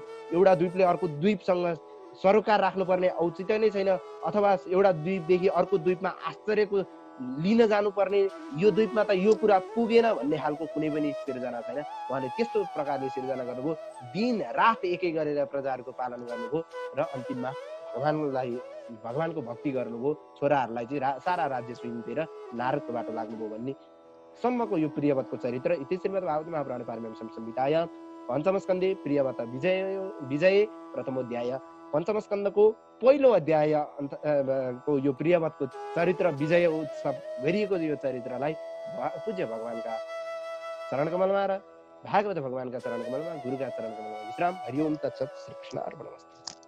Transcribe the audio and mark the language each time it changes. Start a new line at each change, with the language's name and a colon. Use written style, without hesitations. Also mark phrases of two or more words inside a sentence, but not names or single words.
Nepali: एउटा द्वीपले अर्को द्वीपसँग सरोकार राख्नुपर्ने औचित्य नै छैन, अथवा एउटा द्वीपदेखि अर्को द्वीपमा आश्चर्यको लिन जानुपर्ने, यो द्वीपमा त यो कुरा पुगेन भन्ने खालको कुनै पनि सिर्जना छैन। उहाँले त्यस्तो प्रकारले सिर्जना गर्नुभयो, दिन रात एकै गरेर प्रजाहरूको पालन गर्नुभयो र अन्तिममा भगवानको भक्ति गर्नुभयो, छोराहरूलाई चाहिँ सारा राज्य सुम्पेर नारदको बाटो लाग्नुभयो भन्ने सम्मको यो प्रियव्रतको चरित्र।
Sanskrit: इति श्रीमद् भागवत महापुराणे पारमहंस्यां संहितायां पञ्चमस्कन्धे प्रियव्रत विजय प्रथमोध्याय,
Nepali: पञ्चम स्कन्धको पहिलो अध्याय को यो प्रियव्रतको चरित्र विजय उत्सव गरिएको यो चरित्रलाई पूज्य भगवानका चरणकमलमा र भागवत भगवानका चरणकमलमा गुरुका चरणकमलमा विश्राम।
Sanskrit: हरि ओम तत्सत्। श्री कृष्ण अर्पणमस्तु।